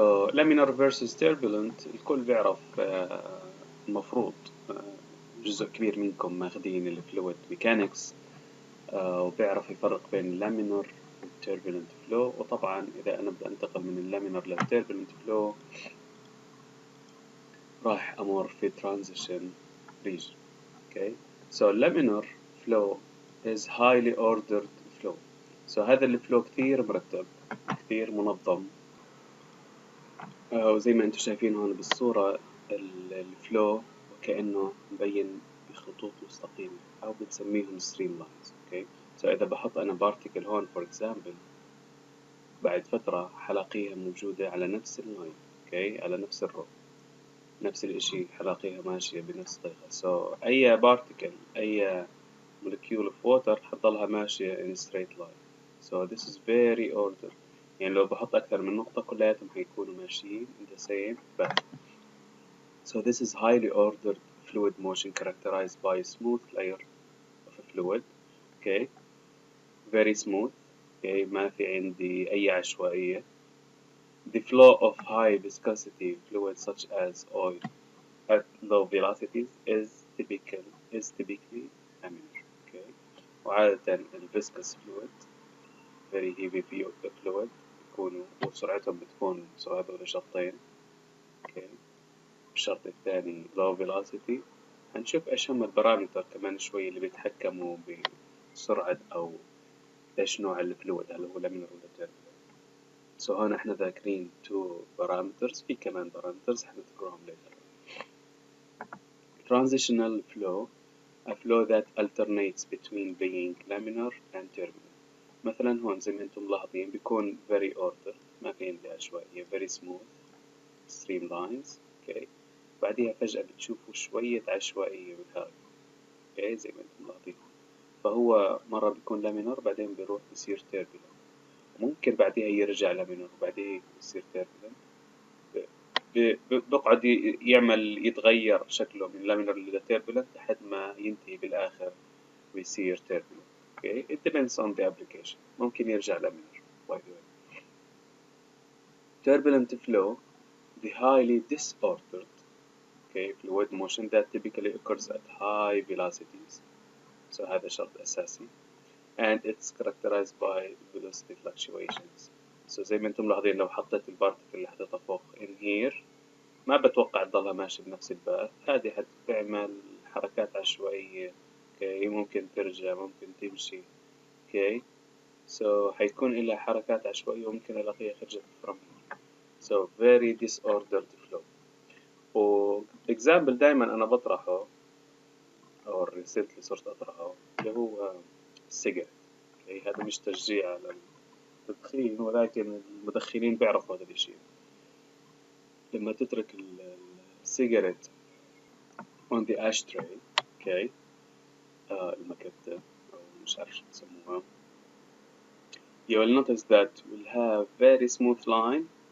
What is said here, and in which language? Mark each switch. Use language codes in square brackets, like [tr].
[en] laminar versus turbulent [ar] الكل بيعرف، المفروض جزء كبير منكم ماخذين الفلويد ميكانكس، وبيعرف يفرق بين laminar والturbulent flow. وطبعا إذا أنا بدي أنتقل من اللامينر للturbulent flow راح أمر في transition region. [en] Okay. So laminar flow is highly ordered flow. [ar] So هذا الفلو كثير مرتب، كثير منظم. وزي ما انتم شايفين هون بالصورة الفلو وكأنه مبين بخطوط مستقيمة أو بنسميهم streamlines. [en] okay. [ar] So إذا بحط أنا particle هون [en] for example، [ar] بعد فترة حلاقيها موجودة على نفس اللاين، okay. على نفس الرو، نفس الإشي حلاقيها ماشية بنفس الطريقة. So أي particle، أي molecule of water حتضلها ماشية [en] in straight line. So this is very ordered. [ar] يعني لو بحط أكثر من نقطة كلياتهم هيكونوا ماشيين [en] in the same path. So this is highly ordered fluid motion characterized by a smooth layer of a fluid. Okay, very smooth. [ar] Okay, ما في عندي أي عشوائية. [en] The flow of high viscosity fluids such as oil at low velocities is typically laminar. [ar] Okay, وعادة [en] viscous fluid very heavy fluid [ar] يكونوا وسرعتهم بتكون سرعة دول شرطين. [en] Okay. [ar] الشرط الثاني low velocity. هنشوف إيش هم البارامتر كمان شوي اللي بيتحكموا بسرعة أو إيش نوع الفلويد، هل هو لامينر ولا turbulent. So هون إحنا ذاكرين [en] two parameters، [ar] في كمان parameters حنذكرهم later. [en] Transitional flow, a flow that alternates between being laminar and turbulent. [ar] مثلا هون زي ما انتم ملاحظين بيكون [en] very ordered، [ar] ما في عندي عشوائية، [en] very smooth streamlines. okay. [ar] بعديها فجأة بتشوفوا شوية عشوائية بالهاي. [en] okay. [ar] زي ما انتم ملاحظين، فهو مرة بيكون لامينر بعدين بيروح بيصير turbulent، ممكن بعديها يرجع لامينر وبعدين يصير turbulent. بقعد يعمل يتغير شكله من لامينر إلى turbulent لحد ما ينتهي بالآخر ويصير turbulent. [en] okay. It depends on the application. [ar] ممكن يرجع لامينر. [en] by the way. Turbulent flow, the highly disordered, okay, fluid motion that typically occurs at high velocities. [ar] So هذا شرط أساسي. [en] And it's characterized by velocity fluctuations. [ar] So زي ما انتم ملاحظين لو حطيت البارتكل اللي حطيتها فوق [en] in here [ar] ما بتوقع تضلها ماشي بنفس الباث، هذه حتعمل حركات عشوائية. okay. ممكن ترجع، ممكن تمشي. okay. So حيكون إلها حركات عشوائية وممكن ألاقيها خرجت [en] from here. So very disordered flow. [ar] و example دائما أنا بطرحه أو [en] recently [ar] صرت أطرحه اللي هو السيجارة. [en] okay. [ar] هذا مش تشجيع على التدخين، ولكن المدخنين بيعرفوا هذا الشيء. لما تترك السيجارة [en] on the ashtray، [ar] okay. المكتة أو مش عارف شو بسموها. [en] you will notice that we'll have very smooth line.